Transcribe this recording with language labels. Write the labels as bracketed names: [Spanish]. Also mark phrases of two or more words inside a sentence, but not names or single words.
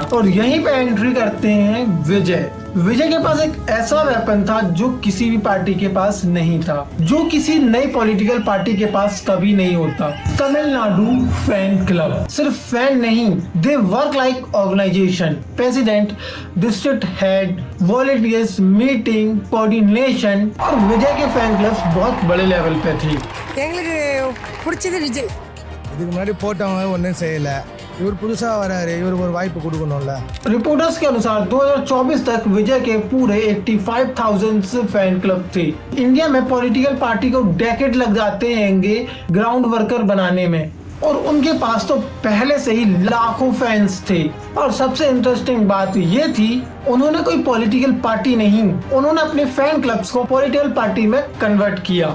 [Hindi] और यहीं पे एंट्री करते हैं विजय। विजय के पास एक ऐसा वेपन था जो किसी भी पार्टी के पास नहीं था, जो किसी नई [English] political party [Hindi] के पास कभी नहीं होता। [English] Tamil Nadu fan club. सिर्फ फैन नहीं, they work like organization. president, district head, volunteers, meeting, coordination. [Hindi] और विजय के [English] fan clubs [Hindi] बहुत बड़े लेवल पे थे। [Tamil] இதுக்கு முன்னாடி போட்டவங்க ஒன்றும் செய்யலை, இவர் புதுசாக வராரு, இவருக்கு ஒரு வாய்ப்பு கொடுக்கணும்ல। [Hindi] रिपोर्टर्स के अनुसार 2024 तक विजय के पूरे 85,000 [English] fan club [Hindi] थे। इंडिया में [English] political party [Hindi] को डेकेड लग जाते हैंगे [English] ground worker [Hindi] बनाने में, और उनके पास तो पहले से ही लाखों फैंस थे। और सबसे इंटरेस्टिंग बात ये थी, उन्होंने कोई [English] political party [Hindi] नहीं, उन्होंने अपने [English] fan clubs [Hindi] को [English] political party [Hindi] में कन्वर्ट किया।